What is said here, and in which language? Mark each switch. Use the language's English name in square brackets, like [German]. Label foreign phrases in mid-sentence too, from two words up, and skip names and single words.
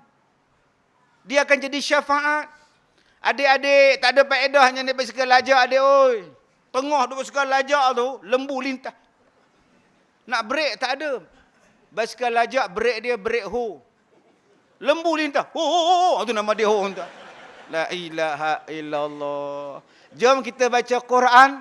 [Malay] Dia akan jadi syafaat. Adik-adik, tak ada faedahnya naik basikal lajak adik oi. Tengah duk basikal lajak tu, lembu lintah. Nak break tak ada. Basikal lajak break dia break ho. Lembu lintah. Ho. Itu nama dia ho. [Arabic] لا إله إلا الله. [Malay] Jom kita baca Quran.